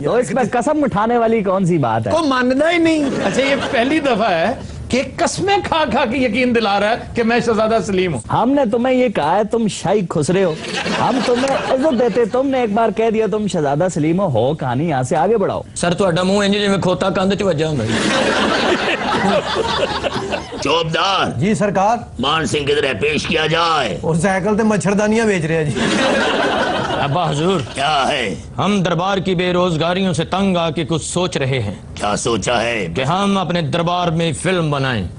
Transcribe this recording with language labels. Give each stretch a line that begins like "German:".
Hindi: तो इसमें कसम उठाने वाली कौन सी बात है? को मानना ही नहीं। अच्छा, ये पहली दफा है कि कस्में खा खा के यकीन दिला रहा है कि मैं शहजादा सलीम हूँ। हमने तुम्हें ये कहा है तुम शाही खुसरे हो, हम तुम्हें इज्जत देते, तुमने एक बार कह दिया तुम शहजादा सलीम हो कहानी यहाँ से आगे बढ़ाओ।
Punjabi: सर ਤੁਹਾਡਾ ਮੂੰਹ ਇੰਜ ਜਿਵੇਂ ਖੋਤਾ ਕੰਧ 'ਚ ਵੱਜਾ ਹੁੰਦਾ।
Hindi: चौबदार जी सरकार। मान सिंह किधर है, पेश किया जाए। और साइकिल ते मच्छरदानियां बेच रहे हैं जी। अब्बा हुजूर, क्या है? हम दरबार की बेरोजगारियों से तंग आके कुछ सोच रहे हैं क्या सोचा है? कि हम अपने दरबार में फिल्म बनाएं।